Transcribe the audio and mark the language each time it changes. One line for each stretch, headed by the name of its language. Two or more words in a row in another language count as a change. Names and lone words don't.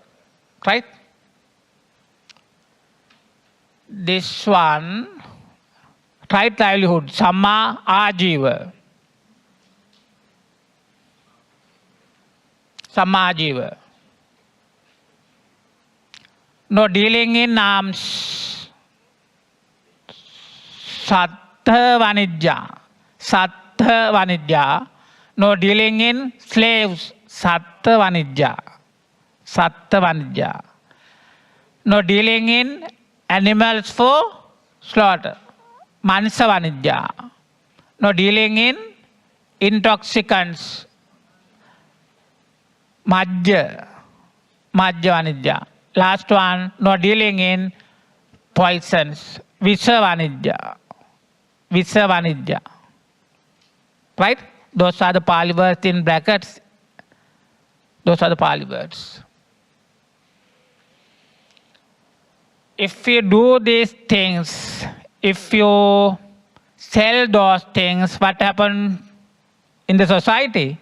English: Right? This one, right livelihood,
Pali: Samma Ajiva. Samma Ajiva.
English: No dealing in arms.
Pali: Sattha Vanidya. Sattha Vanidya.
English: No dealing in slaves.
Pali: Sattha Vanidya. Sattha Vanidya.
English: No dealing in animals for slaughter.
Pali: Mansa Vanidya.
English: No dealing in intoxicants.
Pali: Majja. Majja Vanidya.
English: Last one, no dealing in poisons.
Pali: Visa Vanidya. Visa Vanidya.
English: Right? Those are the Pali words in brackets. Those are the Pali words. If you do these things, if you sell those things, what happens in the society?